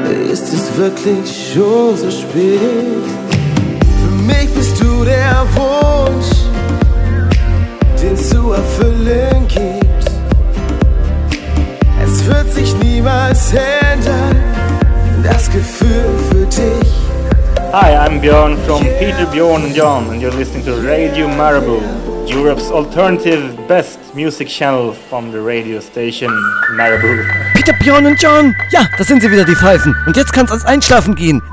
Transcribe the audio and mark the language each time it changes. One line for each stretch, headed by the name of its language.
German: Ist es wirklich schon so spät? Für mich bist du der Wunsch, den zu erfüllen gibt. Es wird sich niemals ändern, das Gefühl für dich.
English: Hi, I'm Björn from Peter, Björn and John, and you're listening to Radio Marabou, Europe's alternative best music channel from the radio station Marabou.
German: Peter, Björn und John! Ja, da sind sie wieder, die Pfeifen. Und jetzt kann's ans Einschlafen gehen.